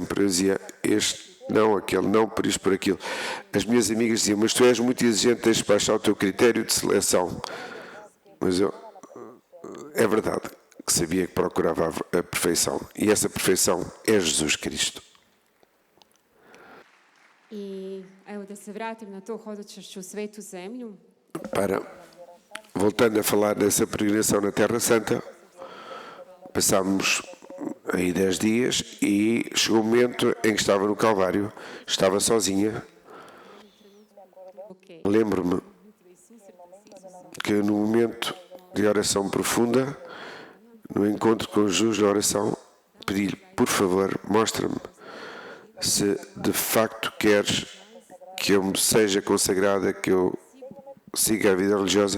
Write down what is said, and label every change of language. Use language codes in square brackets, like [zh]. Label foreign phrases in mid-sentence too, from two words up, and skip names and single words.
[pt] Eu dizia: este não, aquele não, por isto, por aquilo. As minhas amigas diziam: mas tu és muito exigente, tens de baixar o teu critério de seleção. Mas eu, é verdade, que sabia que procurava a perfeição. E essa perfeição é Jesus Cristo. [hr] I evo da se vratim na to hodočašću u svetu zemlju. [pt] Voltando a falar dessa peregrinação na Terra Santa, passámos aí 10 dias e chegou o momento em que estava no Calvário, estava sozinha. Ok. Lembro-me que no momento de oração profunda, no encontro com Jesus na oração, pedi-lhe: por favor, mostra-me se de facto queres que eu me seja consagrada, que eu siga a vida religiosa.